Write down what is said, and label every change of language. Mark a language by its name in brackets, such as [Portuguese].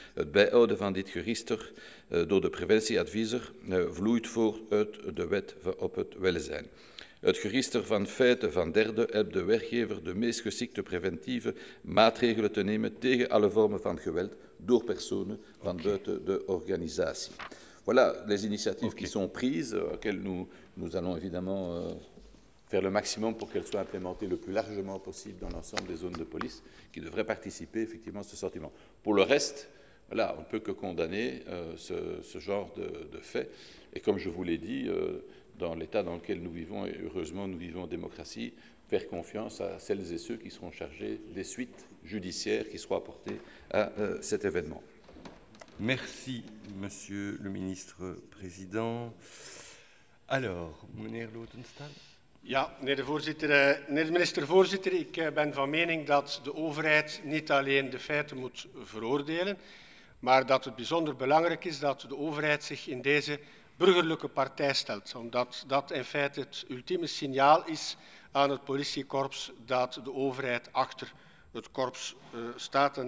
[Dutch] Het bijhouden van dit register door de preventieadviseur vloeit voort uit de wet op het welzijn. Het register van feiten van derden helpt de werkgever de meest geschikte preventieve maatregelen te nemen tegen alle vormen van geweld door personen van buiten de organisatie. [French] Voilà les initiatives qui sont prises, auxquelles nous allons évidemment faire le maximum pour qu'elles soient implémentées le plus largement possible dans l'ensemble des zones de police qui devraient participer effectivement à ce sortiment. Pour le reste, voilà, on ne peut que condamner ce genre de fait. Et comme je vous l'ai dit, dans l'état dans lequel nous vivons, et heureusement nous vivons en démocratie, faire confiance à celles et ceux qui seront chargés des suites judiciaires qui seront apportées à cet événement. Merci, Monsieur le ministre-président. Alors, [Dutch] meneer Lotenstaal. Ja, meneer de minister-voorzitter, ik ben van mening dat de overheid niet alleen de feiten moet veroordelen, maar dat het bijzonder belangrijk is dat de overheid zich in deze burgerlijke partij stelt, omdat dat in feite het ultieme signaal is aan het politiekorps dat de overheid achter het korps staat.